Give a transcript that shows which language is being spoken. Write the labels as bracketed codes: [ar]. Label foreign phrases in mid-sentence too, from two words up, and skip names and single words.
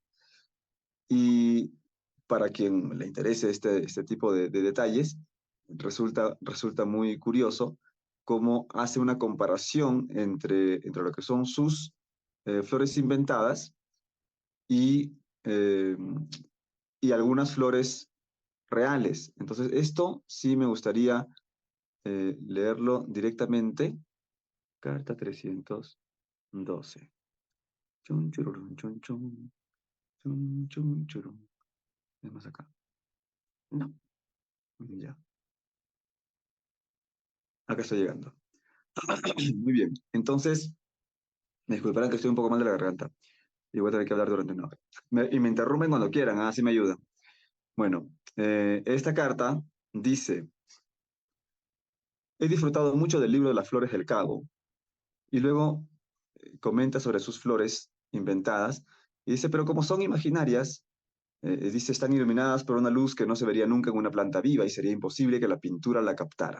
[es] Y para quien le interese este tipo de detalles, resulta muy curioso cómo hace una comparación entre lo que son sus flores inventadas y, eh, y algunas flores reales. Entonces, esto sí me gustaría leerlo directamente. Carta 312. Chun, chururun, chun, chun, chun, chun, churun. Es más acá. No, ya. Acá estoy llegando. Muy bien. Entonces, me disculparán que estoy un poco mal de la garganta y voy a tener que hablar durante una hora. Y me interrumpen cuando quieran, así me ayudan. Bueno, esta carta dice, he disfrutado mucho del libro de las flores del Cabo, y luego comenta sobre sus flores inventadas y dice, pero como son imaginarias, dice, están iluminadas por una luz que no se vería nunca en una planta viva y sería imposible que la pintura la captara.